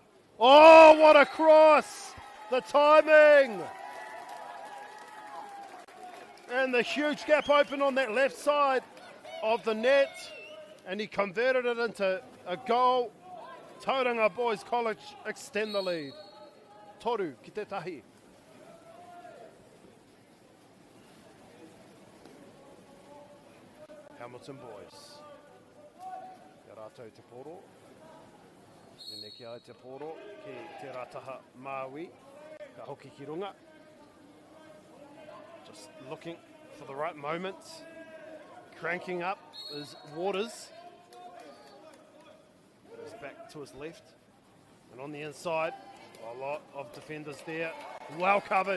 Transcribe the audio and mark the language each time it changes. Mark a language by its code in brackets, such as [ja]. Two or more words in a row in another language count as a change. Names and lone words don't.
[en] Oh, what a cross! The timing! And the huge gap open on that left side of the net. And he converted it into a goal. Tauranga Boys College extend the lead. [mi] Toru ki te tahi. Hamilton Boys. Te rātou te poro. Nene ki ai te poro ki te rataha Māui. Ka hoki ki runga. [en] Just looking for the right moment. Cranking up his waters. Goes back to his left. And on the inside, a lot of defenders there. Well covered.